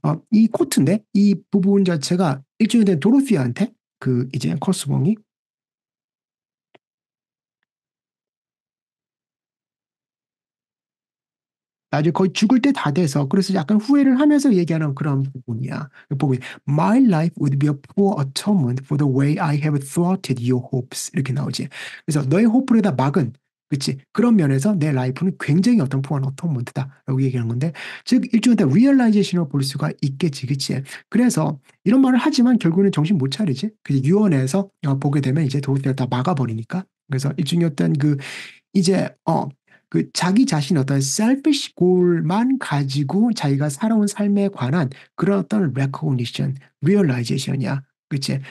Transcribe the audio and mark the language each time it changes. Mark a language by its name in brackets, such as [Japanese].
[Korean] 이 코트인데 이 부분 자체가 일종의 도로시아한테 그 이제 커스봉이 나중에 거의 죽을 때 다 돼서 그래서 약간 후회를 하면서 얘기하는 그런 부분이야. 보면 [English] My life would be a poor atonement for the way I have thwarted your hopes [Korean] 이렇게 나오지. 그래서 너의 호프에다 막은 그치 그런 면에서 내 라이프는 굉장히 어떤 [English] poor atonement [Korean] 다라고 얘기하는 건데 즉 일종의 realization으로 볼 수가 있겠지, 그치? 그래서 이런 말을 하지만 결국에는 정신 못 차리지. 그 유언에서 보게 되면 이제 도로시아를 다 막아버리니까 그래서 일종의 어떤 그 이제 그 자기 자신 어떤 [English] selfish goal [Korean] 만 가지고 자기가 살아온 삶에 관한 그런 어떤 [English] recognition, realization [Korean] 이야. 그치?